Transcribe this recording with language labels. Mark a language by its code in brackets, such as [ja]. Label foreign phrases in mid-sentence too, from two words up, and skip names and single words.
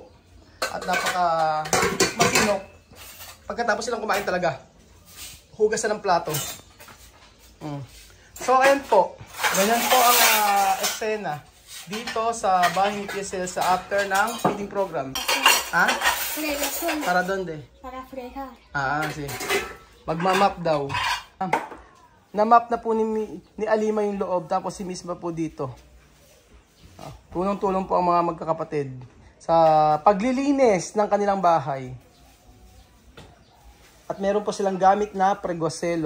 [tl] At napaka masinok. Pagkatapos silang kumain talaga, hugas na ng plato. So ayan po. Ganyan po ang eksena dito sa bahay ni Tia Celsa after ng [en] feeding program. [es] Para donde? Para fregar. [tl] Sige. Magmamap daw. Na-map na po ni Alima yung loob, tapos si Misma po dito. Tulong-tulong po ang mga magkakapatid sa paglilinis ng kanilang bahay. At meron po silang gamit na pregoselo.